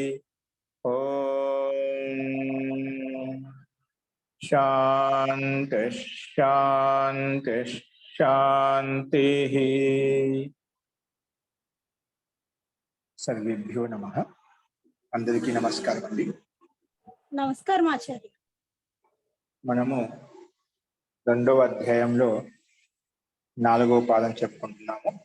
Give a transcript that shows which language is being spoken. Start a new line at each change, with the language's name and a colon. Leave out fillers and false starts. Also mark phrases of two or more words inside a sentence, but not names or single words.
Sanskrit: ओम शांति शांति शांति। सर्वेभ्यो नमः।
Telugu: అందరికీ నమస్కారం అండీ। నమస్కారం ఆచార్య. మనము రెండవ అధ్యాయంలో 4వ పాదం చెప్పుకుంటున్నాము.